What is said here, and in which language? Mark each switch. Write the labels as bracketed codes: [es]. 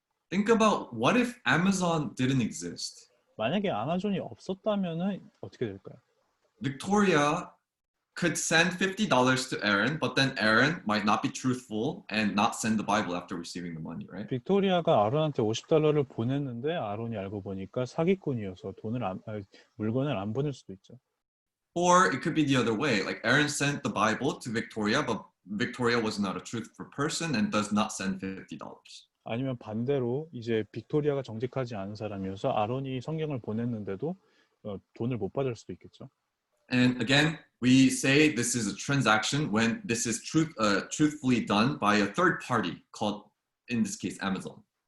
[en] Think about what if Amazon didn't exist? [ko] 만약에 아마존이 없었다면은 어떻게 될까요? [en] Victoria could send $50 to Aaron, but then Aaron might not be truthful and not send the Bible after receiving the money, right? [ko] 빅토리아가 아론한테 $50를 보냈는데 아론이 알고 보니까 사기꾼이어서 물건을 안 보낼 수도 있죠. [en] Or it could be the other way. Like Aaron sent the Bible to Victoria, but Victoria was not a truthful person and does not send $50. [ko] 아니면 반대로 이제 빅토리아가 정직하지 않은 사람이어서 아론이 성경을 보냈는데도 돈을 못 받을 수도 있겠죠. [en] And again, we say this is a transaction when this is truthfully done by a third party called, in this case, Amazon.